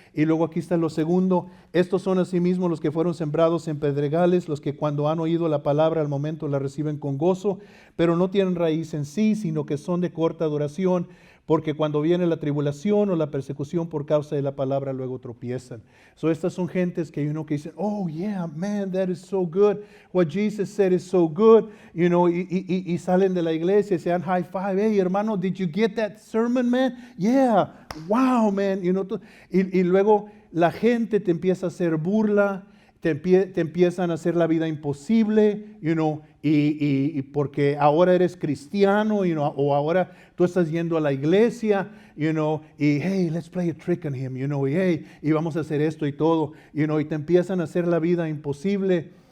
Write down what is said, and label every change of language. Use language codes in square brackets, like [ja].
[es] Y luego aquí está lo segundo, estos son asimismo los que fueron sembrados en pedregales, los que cuando han oído la palabra al momento la reciben con gozo, pero no tienen raíz en sí, sino que son de corta duración, porque cuando viene la tribulación o la persecución por causa de la palabra, luego tropiezan. Estas son gentes que que dicen, [en] oh yeah, man, that is so good. What Jesus said is so good. [es] Y salen de la iglesia y se dan [en] high five. Hey, [es] hermano, [en] did you get that sermon, man? Yeah, wow, man. [es] Y luego la gente te empieza a hacer burla, te empiezan a hacer la vida imposible, y porque ahora eres cristiano, o ahora tú estás yendo a la iglesia, y [en] hey, let's play a trick on him, [es] y hey, y vamos a hacer esto y todo, y te empiezan a hacer la vida imposible.